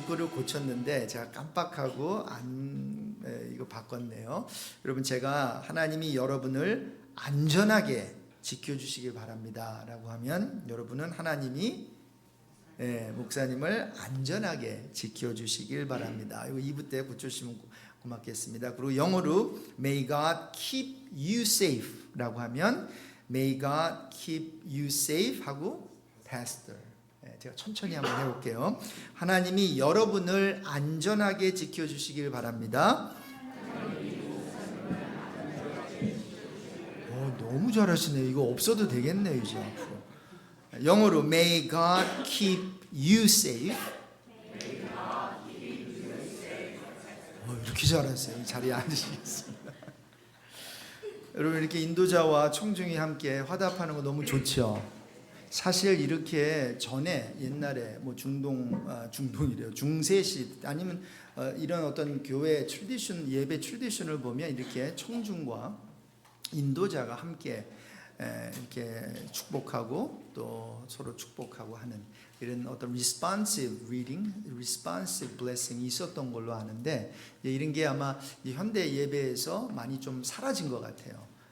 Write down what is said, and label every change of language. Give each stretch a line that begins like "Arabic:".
Korean: 고쳤는데 제가 깜빡하고 이거 바꿨네요. 여러분, 제가 하나님이 여러분을 안전하게 지켜주시길 바랍니다 라고 하면 여러분은 하나님이 목사님을 안전하게 지켜주시길 바랍니다. 이거 2부 때 붙여주시면 고맙겠습니다. 그리고 영어로
English: May God keep you safe
Korean: 라고 하면
English: May God keep you safe
Korean: 하고
English: Pastor.
Korean: 제가 천천히 한번 해볼게요. 하나님이 여러분을 안전하게 지켜주시길 바랍니다. 너무 잘하시네요. 이거 없어도 되겠네요 이제 앞으로. 영어로
English: May God keep you safe.
Korean: 이렇게 잘하세요. 자리에 앉으시겠습니다. 여러분, 이렇게 인도자와 청중이 함께 화답하는 거 너무 좋죠. 사실 이렇게 전에 옛날에 뭐 중동이래요. 중세시 아니면 이런 어떤 교회 트래디션, 예배 트래디션을 보면 이렇게 청중과 인도자가 함께 이렇게 축복하고 또 서로 축복하고 하는 이런 어떤
English: responsive reading, responsive blessing
Korean: 이 있었던 걸로 아는데, 이런 게 아마 이 현대 예배에서 많이 좀 사라진 것 같아요.